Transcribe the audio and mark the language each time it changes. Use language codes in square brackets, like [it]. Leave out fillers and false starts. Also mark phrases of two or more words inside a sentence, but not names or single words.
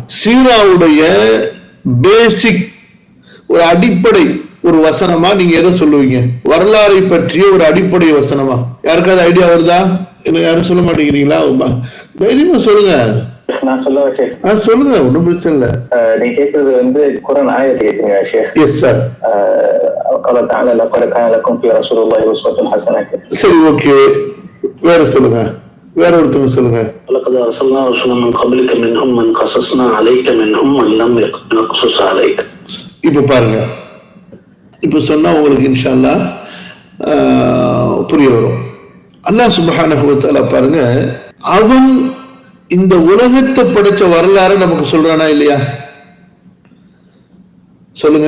[ta] சீராவுடைய பேசிக் ஒரு அடிப்படை ஒரு வசனமா நீங்க எதை சொல்லுவீங்க? வரலாறை பற்றிய ஒரு அடிப்படை வசனமா? யாருக்காவது ஐடியா வருதா? என்ன யாரும் சொல்ல மாட்டேங்கிறீங்களா? தைரியமா சொல்லுங்க. நான் சொல்ல வச்சேன். சொல்லுங்க, ஒன்றும் பிரச்சனை இல்லை. நீங்க கேட்கறது வந்து குர்ஆன் ஆயத்தை கேட்குங்க ஷேக். [en] yes sir. [ar] قال تعالى لقد كان لكم في رسول الله أسوة حسنة. [ta] சரி, ஓகே. வேற சொல்லுங்க, வேற ஒருத்தவங்க சொல்லுங்க. [ar] لقد أرسلنا رسلا من قبلك منهم من قصصنا عليك منهم من لم نقصص عليك. [ta] இப்போ பாருங்க, இப்போ சொன்னா உங்களுக்கு [ar] إن شاء الله [ta] புரிய வரும். [ar] الله سبحانه وتعالى [ta] பாருங்க, அவன் இந்த உலகத்தை படைச்ச வரலாறு நமக்கு சொல்றானா இல்லையா? சொல்லுங்க.